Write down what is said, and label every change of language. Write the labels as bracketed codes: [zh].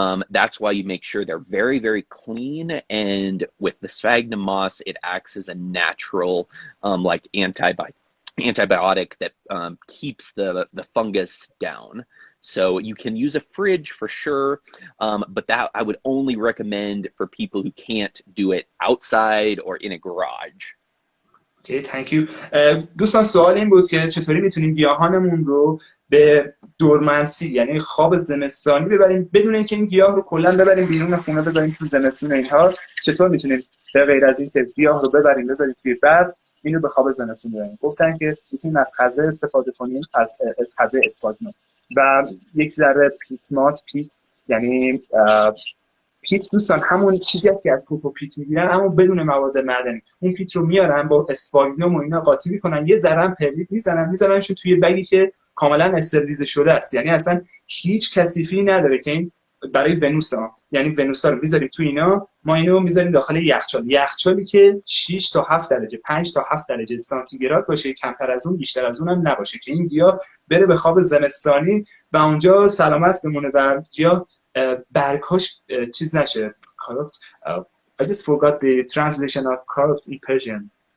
[en] That's why you make sure they're very, very clean. And with the sphagnum moss, it acts as a natural like antibiotic that keeps the fungus down. So you can use a fridge for sure, but that I would only recommend for people who can't do it outside or in a garage. Okay, thank you. [fa] دوستان سوال این بود که چطوری میتونیم گیاهانمون رو به دورمنسی یعنی خواب زمستانی ببریم بدون اینکه این گیاه رو کلا ببریم بیرون خونه بذاریم تو زمستون اینها، چطور میتونیم به غیر از اینکه گیاه رو ببریم بذاریم توی برف اینو به خواب زمستون ببریم؟ گفتن که میتونیم از خزه استفاده کنیم، از خزه اسفاگنوم و یک ذره پیت ماس. پیت یعنی پیت دوستان همون چیزی که از کوکو پیت میگیرن اما بدون مواد معدنی. اون پیت رو میارن با اسفاگنوم و اینا قاطی میکنن، یه ذره پرلیت میذارنش توی بگی که کاملا استریلیزه شده است، یعنی اصلا هیچ کثیفی نداره که این برای ونوس ها، یعنی ونوس ها رو میذاریم تو اینا، ما اینو میذاریم داخل یخچالی که 6 تا 7 درجه 5 تا 7 درجه سانتیگراد باشه، کمتر از اون بیشتر از اون هم نباشه، که این گیاه بره به خواب زمستانی و اونجا سلامت بمونه و گیاه برگاش چیز نشه. [en] I just forgot the translation of corrupt in Persian.